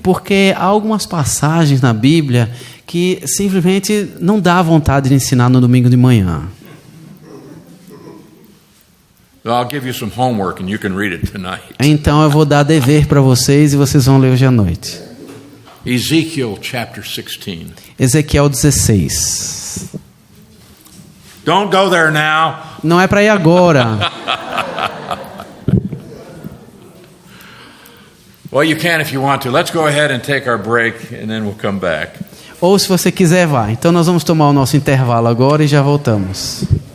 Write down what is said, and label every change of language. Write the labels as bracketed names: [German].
[Portuguese] Porque há algumas passagens na Bíblia que simplesmente não dá vontade de ensinar no domingo de manhã. [English] I'll give you some homework and you can read it tonight. [Portuguese] Então eu vou dar dever para vocês e vocês vão ler hoje à noite. [English] Ezekiel chapter 16. [Portuguese] Ezequiel 16. [English] Don't go there now. [Portuguese] Não é para ir agora. [English] Well, you can if you want to. Let's go ahead and take our break and then we'll come back. [Portuguese] Ou se você quiser, vá. Então nós vamos tomar o nosso intervalo agora e já voltamos.